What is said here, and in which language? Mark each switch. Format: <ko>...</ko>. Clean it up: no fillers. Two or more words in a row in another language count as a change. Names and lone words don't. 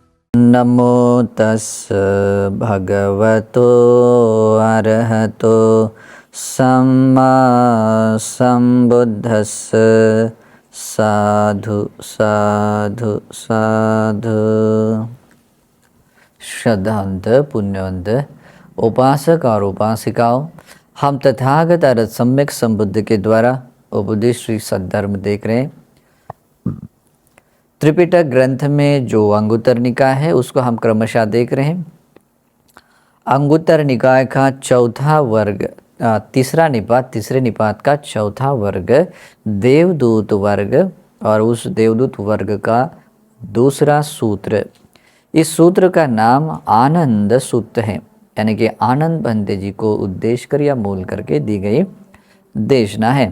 <pi>नमो तस् भगवतो अरहतो सम्मा संबुद्धस्स साधु साधु साधु।</pi> <hi>श्रद्धावंत पुण्यवंत उपासक और उपासिकाओं, हम तथागत अरहत सम्यक संबुद्ध के द्वारा उपदेश श्री सद्धर्म देख रहे हैं। त्रिपिटक ग्रंथ में जो अंगुत्तर निकाय है उसको हम क्रमशः देख रहे हैं। अंगुत्तर निकाय का चौथा वर्ग, तीसरे निपात का चौथा वर्ग देवदूत वर्ग, और उस देवदूत वर्ग का दूसरा सूत्र, इस सूत्र का नाम आनंद सूत्र है, यानी कि आनंद बंते जी को उद्देश्य कर या मूल करके दी गई देशना है।</hi>